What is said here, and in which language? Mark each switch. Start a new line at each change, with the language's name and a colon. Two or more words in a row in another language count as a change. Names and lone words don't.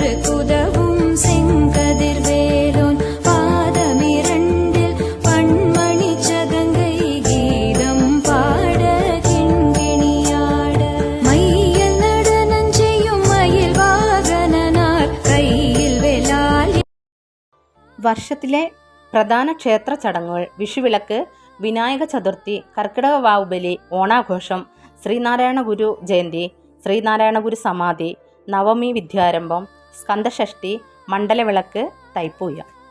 Tamil: குதவும் செங்கதிர்வேலோன் பாதமிரண்டில் பண்மணி சதங்கை கீதம் பாட கிண்கிணியாட மையல் நடனம் செய்யும் மயில் வாகனனார் கையில் വെലാലി.
Malayalam: വർഷത്തിലെ പ്രധാന ക്ഷേത്ര ചടങ്ങുകൾ വിഷുവിളക്ക്, വിനായക ചതുർത്ഥി, കർക്കിടക വാവുബലി, ഓണാഘോഷം, ശ്രീനാരായണ ഗുരു ജയന്തി, ശ്രീനാരായണ ഗുരു സമാധി, നവമി വിദ്യാരംഭം, സ്കന്ദഷഷ്ഠി, മണ്ഡലവിളക്ക്, തൈപ്പൂയ.